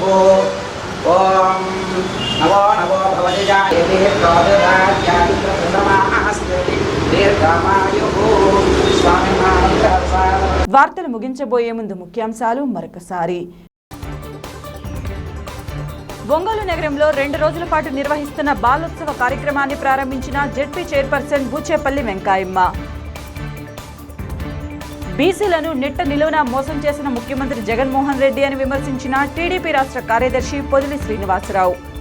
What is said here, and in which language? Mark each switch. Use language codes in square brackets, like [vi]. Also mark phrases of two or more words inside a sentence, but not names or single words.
[sa] ओम नवो नवो भवति जायते चंद्रमास्तिरति दीर्घायुः स्वामी [te] వార్తలు ముగించబోయే ముందు ముఖ్యాంశాలు మరొకసారి. ఒంగోలు నగరంలో 2 రోజుల పాటు నిర్వహిస్తున్న బాలోత్సవ కార్యక్రమాన్ని ప్రారంభించిన జెడ్పీ చైర్పర్సన్ బూచేపల్లి వెంకాయమ్మ. బీసీలను నిట్ట నిలువున మోసం చేసిన ముఖ్యమంత్రి జగన్మోహన్ రెడ్డి అని విమర్శించిన టీడీపీ రాష్ట్ర కార్యదర్శి పొదిలి శ్రీనివాసరావు.